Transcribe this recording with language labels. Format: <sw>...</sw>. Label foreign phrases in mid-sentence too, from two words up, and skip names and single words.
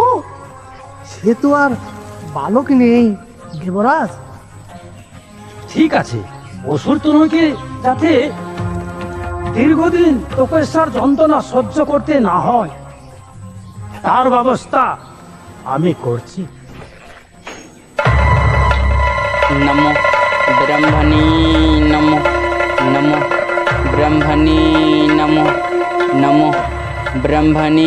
<bn>সে তো আর বালক নেই দেবরাজ। ঠিক আছে, অসুর তনুকে যাতে দীর্ঘদিন তপস্যার যন্ত্রণা সহ্য করতে না হয় তার ব্যবস্থা আমি করছি।</bn> <sa>नमो ब्रह्मणे नमो नमो ब्रह्मणे नमो नमो ब्रह्मणे</sa>